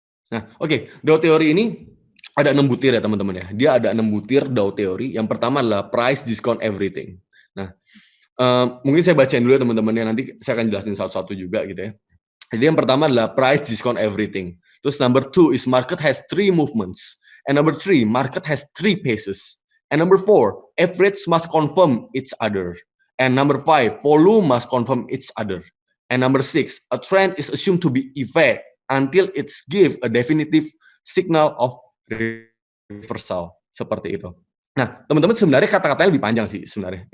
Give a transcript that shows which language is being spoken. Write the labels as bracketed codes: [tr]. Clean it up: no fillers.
[id] Nah, oke, DAO teori ini ada 6 butir ya teman-teman ya. Dia ada 6 butir DAO teori. Yang pertama adalah [en] price discount everything. [id] Nah, mungkin saya bacain dulu ya teman-teman ya, nanti saya akan jelasin satu-satu juga gitu ya. Jadi yang pertama adalah [en] price discount everything. [id] Terus [en] number 2 is market has 3 movements. And number 3, market has 3 phases. And number 4, average must confirm each other. And number 5, volume must confirm each other. And number 6, a trend is assumed to be effect until it's give a definitive signal of reversal. [id] Seperti itu. Nah, teman-teman sebenarnya kata-katanya lebih panjang sih sebenarnya.